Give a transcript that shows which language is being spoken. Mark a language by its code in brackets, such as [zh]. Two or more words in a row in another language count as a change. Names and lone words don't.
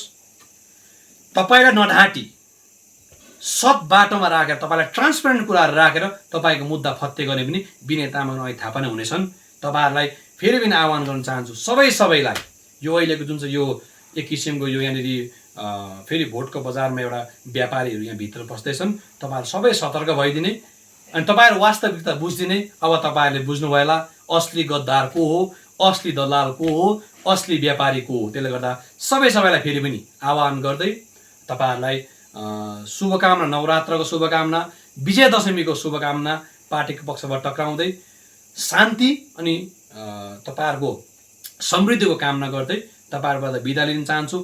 [ne] तपाईँलाई नढाँटी सत बाटोमा राखेर, तपाईँलाई ट्रान्सपेरेन्ट कुराहरू राखेर तपाईँको मुद्दा फत्ते गर्ने पनि विनय तामाङ र अनित थापा नै हुनेछन्। तपाईँहरूलाई फेरि पनि आह्वान गर्न चाहन्छु, सबैलाई यो अहिलेको जुन चाहिँ यो एक किसिमको यो यहाँनिर फेरि भोटको बजारमा एउटा व्यापारीहरू यहाँ भित्र बस्दैछन्। तपाईँहरू सबै सतर्क भइदिने अनि तपाईँहरू वास्तविकता बुझिदिने। अब तपाईँहरूले बुझ्नुभयो होला असली गद्दार को हो, असली दलाल को हो, असली व्यापारी को हो। त्यसले गर्दा सबैलाई फेरि पनि आह्वान गर्दै तपाईँहरूलाई शुभकामना, नवरात्रको शुभकामना, विजयदशमीको शुभकामना पार्टीको पक्षबाट टक्राउँदै शान्ति अनि तपाईँहरूको समृद्धिको कामना गर्दै तपाईँहरूबाट बिदा लिन चाहन्छु।